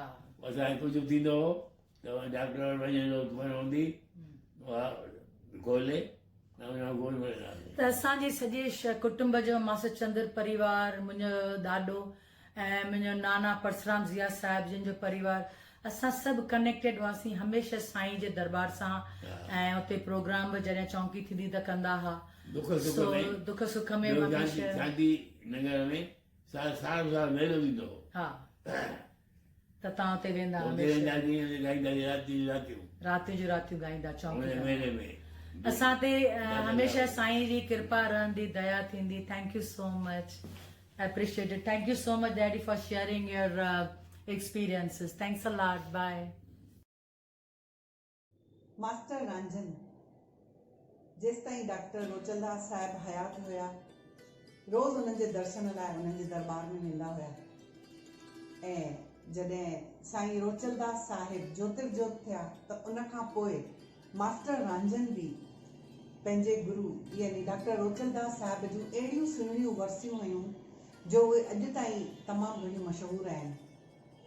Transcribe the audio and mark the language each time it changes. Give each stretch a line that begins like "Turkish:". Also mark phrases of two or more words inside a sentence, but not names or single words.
Sindhi: असांखे कुझु थींदो हो त डॉक्टर वटि वञण हूंदी, उहा खोले ऐं उन मां गोरियूं वठंदासीं। त असांजे सॼे कुटुंब जो मासचंद्र परिवार, मुंहिंजो ॾाॾो ऐं मुंहिंजो नाना परसराम ज़िया साहिब जिन जो परिवार, असां सभु कनेक्टेड हुआसीं हमेशह साईं जे दरबार सां। ऐं उते प्रोग्राम बि जॾहिं चौंकी थींदी त कंदा हुआ, दुख सुख में शांति नगर में साल मेलो थींदो हो। हा त तव्हां उते वेंदा, राति जो रातियूं गाईंदा चौंकी। असां ते हमेशह साईं जी कृपा रहंदी, दया थींदी।
English: Thank you so much, appreciate it. Thank you so much, Daddy, for sharing your experiences. Thanks a lot. Bye.
Sindhi: मास्टर रांझन जेसि ताईं डॉक्टर रोचलदास साहिब हयात हुया रोज़ उन्हनि जे दर्शन लाइ उन्हनि जे दरबार में वेंदा हुया। ऐं जॾहिं साईं रोचलदास साहिब ज्योतिर्जोत थिया त उन खां पोइ मास्टर रांझन बि पंहिंजे गुरु यानी डॉक्टर रोचलदास साहिब जूं अहिड़ियूं सुहिणियूं वर्सियूं हुयूं जो उहे अॼु ताईं तमामु घणियूं मशहूरु आहिनि।